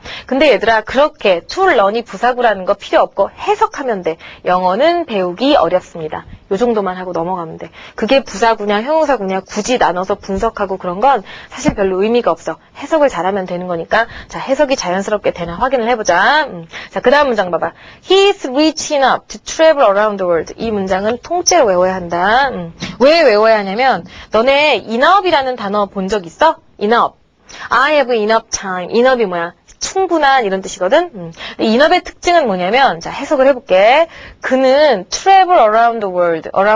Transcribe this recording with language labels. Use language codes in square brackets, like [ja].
[ko] 근데 얘들아 그렇게 [en] to learn [ko] 이 부사구라는 거 필요 없고 해석하면 돼. 영어는 배우기 어렵습니다. 요 정도만 하고 넘어가면 돼. 그게 부사구냐 형용사구냐 굳이 나눠서 분석하고 그런 건 사실 별로 의미가 없어. 해석을 잘하면 되는 거니까 자 해석이 자연스럽게 되나 확인을 해보자. 자, 그 다음 문장 봐봐. [en] He is rich enough to travel around the world. [ko] 이 문장은 통째로 외워야 한다. 왜 외워야 하냐면 너네 enough이라는 단어 본 적 있어? enough. [en] I have enough time. [ko] enough이 뭐야? 충분한 이런 뜻이거든. enough의 특징은 뭐냐면 자 해석을 해볼게. 그는 [en] travel around the world.